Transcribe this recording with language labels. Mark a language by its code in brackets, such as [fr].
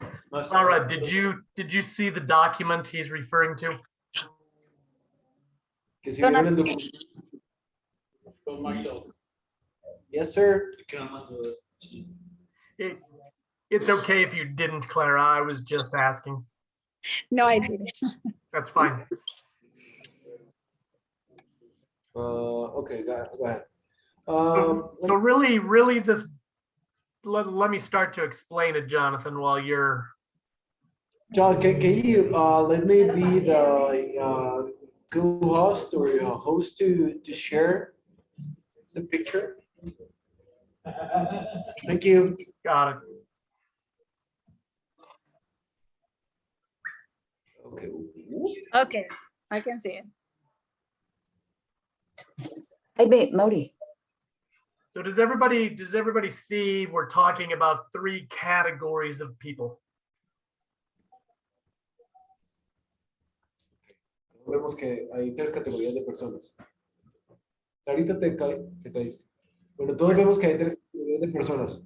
[en] Laura, did you see the document he's referring to? [es] Que si vieron el documento. [en] Yes, sir. It's okay if you didn't, Clara. I was just asking. No, I didn't. That's fine. Okay, go ahead. So really, this. Let me start to explain it, Jonathan, while you're. John, can you let me be the co-host or host to share the picture? Thank you. Got it. Okay. Okay, I can see it. Hey, Modi. So does everybody see we're talking about 3 categories of people? [es] Vemos que hay 3 categorías de personas. Clarita te caíste. Bueno, todos vemos que hay 3 categorías de personas.